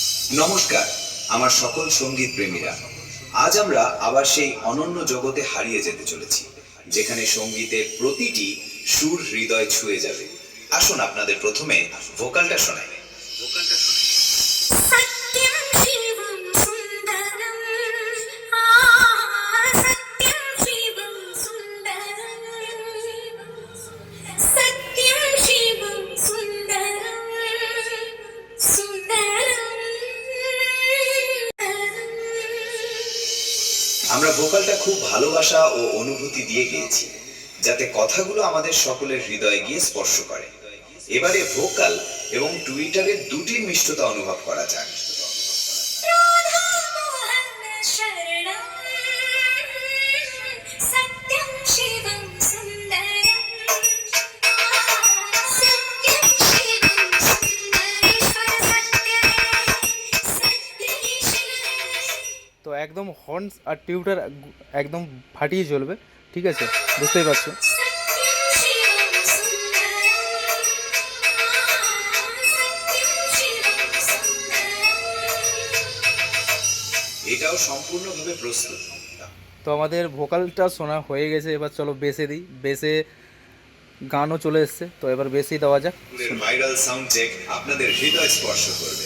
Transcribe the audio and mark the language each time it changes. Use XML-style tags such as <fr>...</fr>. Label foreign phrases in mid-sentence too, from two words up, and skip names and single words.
<bn>নমস্কার আমার সকল সঙ্গীত প্রেমীরা, আজ আমরা আবার সেই অনন্য জগতে হারিয়ে যেতে চলেছি যেখানে সঙ্গীতের প্রতিটি সুর হৃদয় ছুঁয়ে যাবে। আসুন আপনাদের প্রথমে ভোকালটা শোনাই।</bn> <sa>सत्यं शिवं सुन्दरं सत्यं शिवं सुन्दरं सत्यं शिवं सुन्दरं सुन्दरं</sa> <bn>আমরা ভোকালটা খুব ভালোবাসা ও অনুভূতি দিয়ে গেয়েছি যাতে কথাগুলো আমাদের সকলের হৃদয়ে গিয়ে স্পর্শ করে। এবারে ভোকাল এবং টুইটারের দুটির মিষ্টতা অনুভব করা যাক।</bn> <sa>शरणं सत्यं शिवं सुन्दरं सत्यं शिवं सुन्दरेश्वर सत्येश्वर।</sa> <bn>তো একদম হর্নস আর টিউটার একদম ফাটিয়ে চলবে, ঠিক আছে, বুঝতেই পারছো।</bn> <sa>सत्यं शिवं सुन्दरं सत्यं शिवं सुन्दरं।</sa> <bn>এটাও সম্পূর্ণভাবে প্রস্তুত। তো আমাদের ভোকালটা শোনা হয়ে গেছে, এবার চলো বেসে দিই। বেসে গানও চলে এসছে, তো এবার বেসেই দেওয়া যাক।</bn> <en>viral sound check</en> <bn>আপনাদের হৃদয় স্পর্শ করবে।</bn>